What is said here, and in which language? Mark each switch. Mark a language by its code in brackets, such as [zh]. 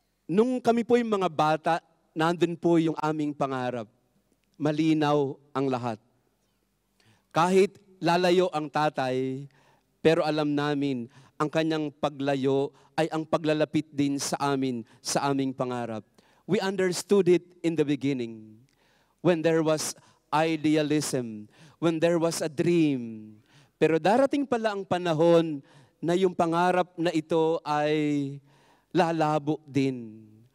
[tl] Nung kami po yung mga bata, nandun po yung aming pangarap. Malinaw ang lahat. Kahit lalayo ang tatay, pero alam namin, ang kanyang paglayo ay ang paglalapit din sa amin, sa aming pangarap. [en] We understood it in the beginning. When there was idealism, when there was a dream. [tl] Pero darating pala ang panahon na yung pangarap na ito ay lalabo din.